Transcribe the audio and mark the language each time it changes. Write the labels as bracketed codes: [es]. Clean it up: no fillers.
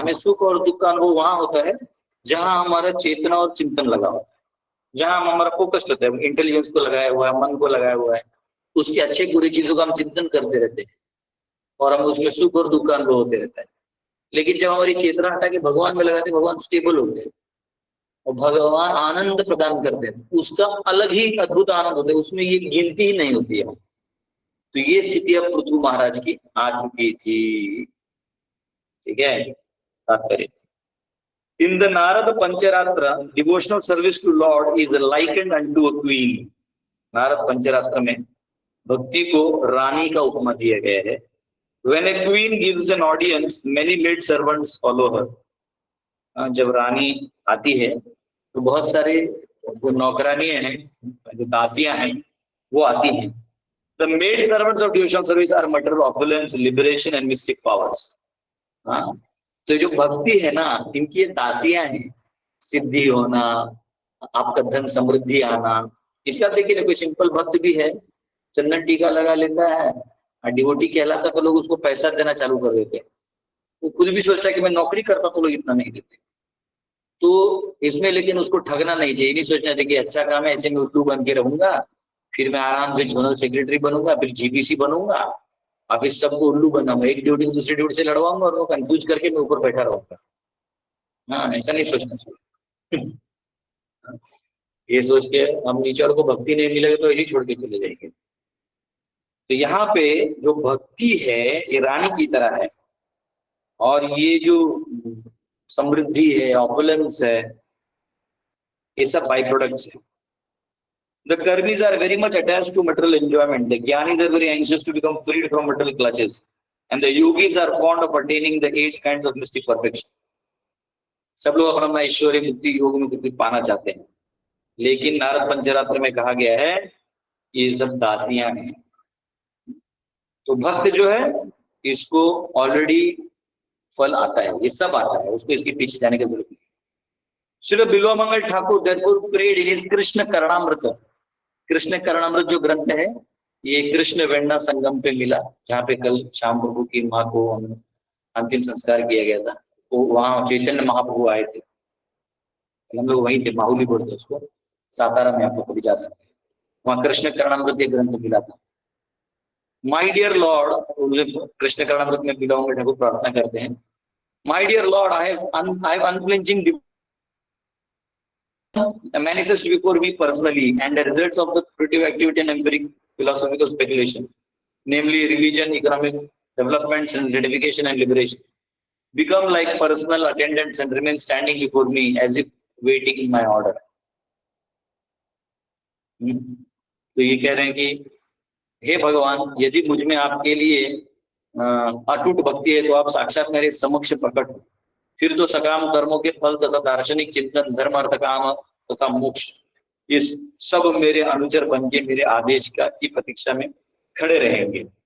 [hi] हमें सुख और दुख का अनुभव वहां होता है जहां हमारा चेतना और चिंतन लगा होता है, जहां हमारा फोकस्ड होता है, इंटेलिजेंस को लगाया हुआ है, मन को लगाया हुआ है, उसकी अच्छे बुरी चीजों का हम चिंतन करते रहते हैं और हम उसमें सुख और दुख का अनुभव होते रहता है। लेकिन जब हमारी चेतना हटा के भगवान में लगाते, भगवान स्टेबल होते हैं और भगवान आनंद प्रदान करते हैं, उसका अलग ही अद्भुत आनंद होता है, उसमें ये गिनती ही नहीं होती है। तो ये स्थिति अब पृथु महाराज की आ चुकी थी। [en] ठीक है, तात्पर्य In the Narada Pancharatra, devotional service to Lord is likened unto a queen. [hi] Narad पंचरात्र में भक्ति को रानी का उपमा दिया गया है। [en] When a queen gives an audience, many maid servants follow her. [hi] जब रानी आती है तो बहुत सारे जो नौकरानियां हैं, जो दासियां हैं, वो आती हैं। [en] The maid servants of devotional service are material opulence, liberation and mystic powers. [hi] हाँ, तो जो भक्ति है ना, इनकी दासियां हैं, सिद्धि होना, आपका धन समृद्धि आना। इसके आप देखिए, कोई सिंपल भक्त भी है, चंदन टीका लगा लेता है, डिवोटी कहलाता, तो लोग उसको पैसा देना चालू कर देते हैं। वो खुद भी सोचता है कि मैं नौकरी करता तो लोग इतना नहीं देते। तो इसमें लेकिन उसको ठगना नहीं चाहिए, नहीं सोचना चाहिए कि अच्छा काम है ऐसे में उल्लू बन के रहूंगा, फिर मैं आराम से जोनल सेक्रेटरी बनूंगा, फिर जीपीसी बनूंगा, अब इस सबको उल्लू बनाऊंगा, एक ड्यूटी को दूसरी ड्यूटी से लड़वाऊंगा और वो कंफ्यूज करके मैं ऊपर बैठा रहूंगा। हाँ, ऐसा नहीं सोचना चाहिए। ये सोच के हम ईश्वर को भक्ति नहीं मिलेगी तो यही छोड़ के चले जाएंगे। तो यहाँ पे जो भक्ति है ये रानी की तरह है, और ये जो समृद्धि है, ऑपुलेंस है, ये सब बाई प्रोडक्ट्स है। [en] The karmis are very much attached to material enjoyment. The jnanis are very anxious to become freed from material clutches, and the yogis are fond of attaining the 8 kinds of mystic perfection. [hi] सब लोग अपना अपना ईश्वरीय मुक्ति योग में कुछ पाना चाहते हैं, लेकिन नारद पंचरात्र में कहा गया है ये सब दासियां हैं। तो भक्त जो है इसको ऑलरेडी फल आता है, ये सब आता है, उसको इसके पीछे जाने की जरूरत नहीं। [en] Shri Bilvamangal Thakur therefore prayed in his Krishna Karnamrita. [hi] Krishna करणामृत जो ग्रंथ है ये कृष्ण वेण्णा संगम पे मिला, जहाँ पे कल श्याम प्रभु की माँ को अंतिम संस्कार किया गया था। तो वहां चैतन्य महाप्रभु आए थे, हम लोग वहीं थे, माहुली बोलते उसको, सातारा में आपको कभी जा सकते हैं। वहां कृष्ण करणामृत एक ग्रंथ मिला था। [en] my dear Lord, [hi] कृष्ण करणामृत में बिलोंग ठाकुर प्रार्थना करते हैं, [en] My dear Lord, I have unflinching manifest before me personally, and the results of the creative activity and empiric philosophical speculation, namely religion, economic developments, and gratification and liberation, become like personal attendants and remain standing before me as if waiting in my order. [hi] तो ये कह रहे हैं कि हे भगवान, यदि मुझ में आपके लिए अटूट भक्ति है तो आप साक्षात मेरे समक्ष प्रकट हो, फिर तो सकाम कर्मों के फल तथा दार्शनिक चिंतन, धर्म, अर्थ, काम तथा मोक्ष, ये सब मेरे अनुचर बन के मेरे आदेश की प्रतीक्षा में खड़े रहेंगे।